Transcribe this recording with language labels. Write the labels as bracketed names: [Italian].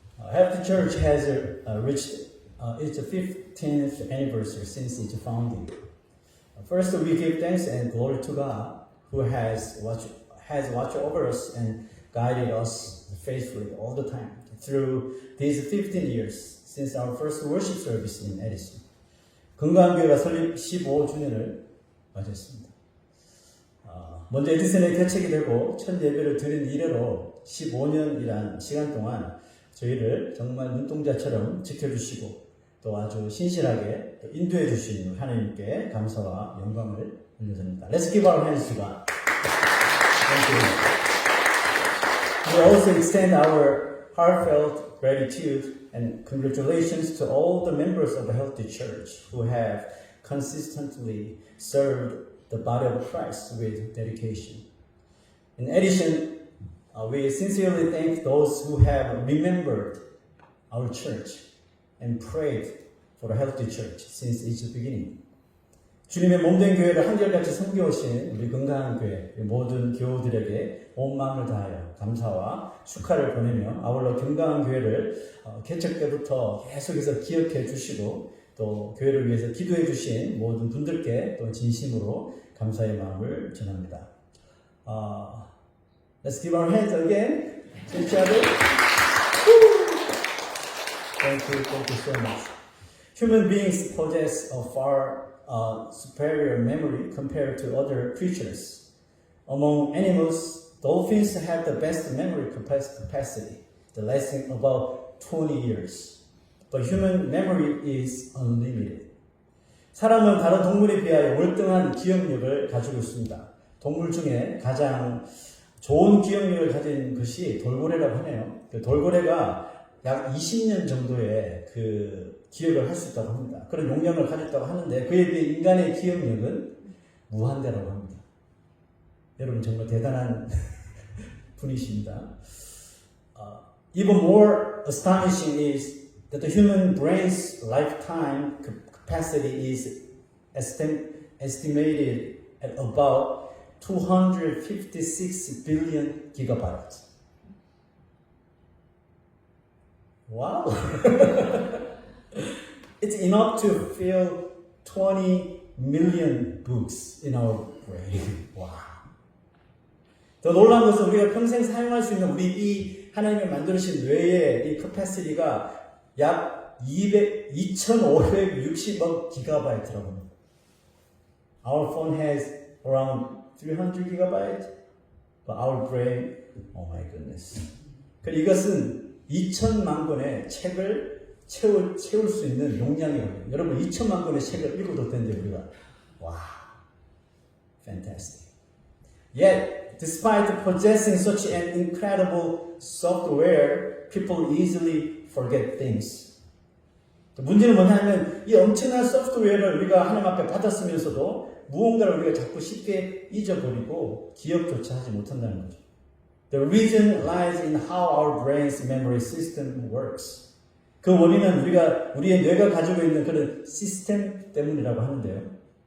[English] Healthy Church has reached its 15th anniversary since its founding. First, we give thanks and glory to God, who has watched over us and guided us faithfully all the time through these 15 years since our first worship service in Edison. [Korean] 건강교회가 설립 15주년을 맞았습니다. 먼저 에디슨에 개척이 되고 첫 예배를 드린 이래로 15년이란 시간 동안 저희를 정말 눈동자처럼 지켜주시고 또 아주 신실하게 인도해 주신 하나님께 감사와 영광을 올려드립니다. [English] Let's give our hands to God. Thank you. We also extend our heartfelt gratitude and congratulations to all the members of the Healthy Church who have consistently served the body of Christ with dedication. In addition, we sincerely thank those who have remembered our church and prayed for a healthy church since its beginning. [Korean] 주님의 몸된 교회를 한결같이 섬겨오신 우리 건강한 교회 모든 교우들에게 온 마음을 다하여 감사와 축하를 보내며 아울러 건강한 교회를 개척 때부터 계속해서 기억해 주시고 또 교회를 위해서 기도해 주신 모든 분들께 또 진심으로 감사의 마음을 전합니다. [English] Let's give our hands again to each other. Thank you so much. Human beings possess a far superior memory compared to other creatures. Among animals, dolphins have the best memory capacity, lasting about 20 years. But human memory is unlimited. [Korean] 사람은 다른 동물에 비하여 월등한 기억력을 가지고 있습니다. 동물 중에 가장 좋은 기억력을 가진 것이 돌고래라고 하네요. 그 돌고래가 약 20년 정도의 그 기억을 할 수 있다고 합니다. 그런 용량을 가졌다고 하는데 그에 비해 인간의 기억력은 무한대라고 합니다. 여러분 정말 대단한 분이십니다. [English] Even more astonishing is that the human brain's lifetime capacity is estimated at about 256 billion gigabytes. Wow! It's enough to fill 20 million books in our brain. Wow! [Korean] 더 놀라운 것은 우리가 평생 사용할 수 있는 우리 이 하나님이 만들으신 뇌의 이 캐패시티가 약 2560억 기가바이트라고 합니다. [English] Our phone has around 300 gigabytes, but our brain, oh my goodness. [Korean] 그리고 이것은 2천만 권의 책을 채울 수 있는 용량이거든요. 여러분 2천만 권의 책을 읽어도 되는데 우리가 와, fantastic. [English] Yet, despite possessing such an incredible software, people easily forget things. [Korean] 문제는 뭐냐면 이 엄청난 소프트웨어를 우리가 하나님 앞에 받았으면서도 무언가를 우리가 자꾸 쉽게 잊어버리고 기억조차 하지 못한다는 거죠. [English] The reason lies in how our brain's memory system works. [Korean] 그 원인은 우리의 뇌가 가지고 있는 그런 시스템 때문이라고 하는데요.